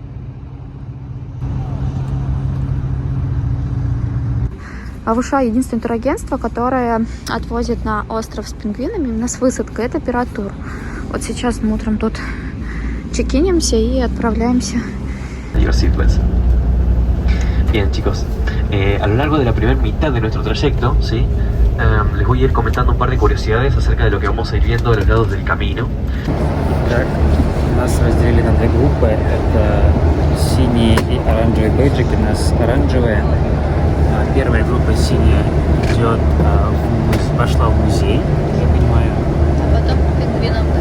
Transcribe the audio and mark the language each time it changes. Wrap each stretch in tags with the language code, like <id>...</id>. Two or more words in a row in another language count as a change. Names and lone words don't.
<ru>Усhuaи — единственное турагентство, которое отвозит на остров с пингвинами именно с высадкой. Это Пират-тур. Вот сейчас мы утром тут чекинимся и отправляемся.</ru> <es>Bien, chicos, a lo largo de la primera mitad de nuestro trayecto, ¿sí? Les voy a ir comentando un par de curiosidades acerca de lo que vamos a ir viendo a los lados del camino.</es> <ru>Так, нас разделили на две группы. Это синие и оранжевые бейджики. У нас оранжевые. Первая группа синяя идет, пошла в музей, я понимаю. А потом к пингвинам, да?</ru>